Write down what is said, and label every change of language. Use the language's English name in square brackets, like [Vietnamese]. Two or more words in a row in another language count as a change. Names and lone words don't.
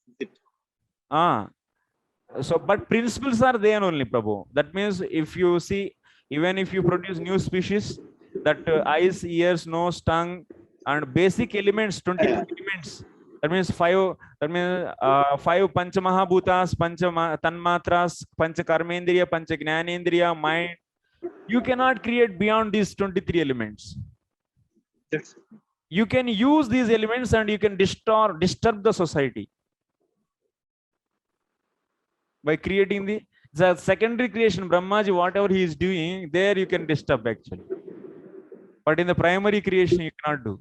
[English] Is it? So, but principles are there only, Prabhu. That means if you see, even if you produce new species, that eyes, ears, nose, tongue, and basic elements, 22 elements. That means five. That means five [Sanskrit] pancha mahabhutas, pancha tanmatras, pancha karmendriya, pancha gnanendriya, [English] mind. You cannot create beyond these 23 elements. That's You can use these elements and you can disturb the society by creating the secondary creation. Brahmaji, whatever he is doing, there you can disturb actually. But in the primary creation, you cannot do.